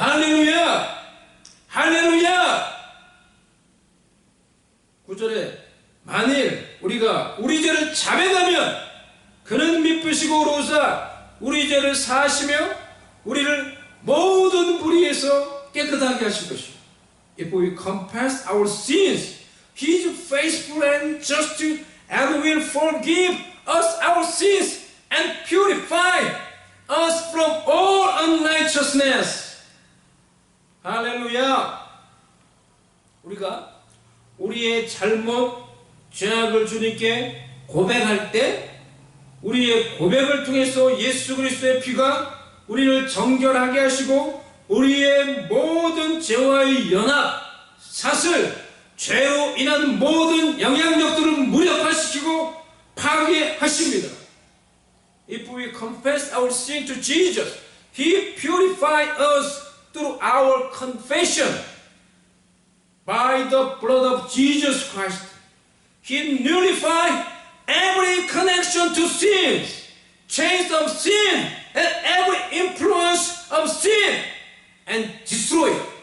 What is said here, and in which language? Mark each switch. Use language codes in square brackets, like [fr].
[ko] 할렐루야! 할렐루야! 9절에 만일 우리가 우리 죄를 자백하면 그는 미쁘시고 의로우사 우리 죄를 사하시며 우리를 모든 불의에서 깨끗하게 하실 것이요. [en] If we confess our sins, He is faithful and just and will forgive us our sins and purify us from all unrighteousness. [ko] 할렐루야. 우리가 우리의 잘못, 죄악을 주님께 고백할 때 우리의 고백을 통해서 예수 그리스도의 피가 우리를 정결하게 하시고 우리의 모든 죄와의 연합, 사슬, 죄로 인한 모든 영향력들을 무력화시키고 파괴하십니다. [en] If we confess our sin to Jesus, He purifies us through our confession. By the blood of Jesus Christ, He nullifies every connection to sins, chains of sin, and every influence of sin, and destroy it.